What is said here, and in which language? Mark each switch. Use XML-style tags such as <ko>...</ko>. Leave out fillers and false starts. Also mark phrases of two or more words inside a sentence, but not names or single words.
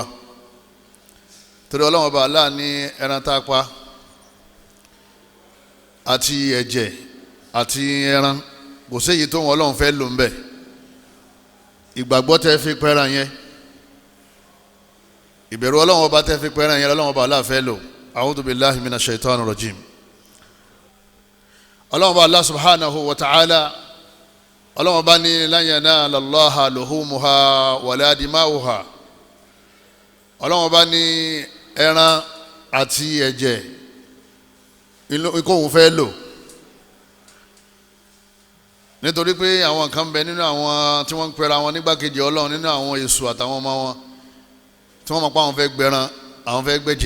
<yo>Torí Ọlọ́run ọba Allah ní ẹran tá a pa àti ẹ̀jẹ̀ àti ẹran kò séyìí tó wọn Ọlọ́run fẹ́ lò ń bẹ̀. Ìgbàgbọ́ tẹ́ fi pẹran yẹn, ìbẹ̀rù Ọlọ́run ọba tẹ́ fi pẹran yẹn Ọlọ́run ọba Allah fẹ́ lò.</yo> <ar>أعوذ بالله من الشيطان الرجيم.</ar> <yo>Ọlọ́run ọba Allah</yo> <ar>سبحانه وتعالى,</ar> <yo>Ọlọ́run ọba ní</yo> <ar>لن ينال الله لحومها ولا دماؤها.</ar> <yo>Ọlọ́run ọba ní ẹran àti ẹ̀jẹ̀ ikú òun fẹ́ lò. Nítorí pé àwọn kan bẹ nínú àwọn tí wọ́n ń pera wọn nígbàkejì Ọlọ́run nínú àwọn èṣù àtàwọn ọmọ wọn tí wọ́n mọ̀ pé àwọn fẹ́ gbẹran, àwọn fẹ́ gbẹ̀jẹ̀.</yo>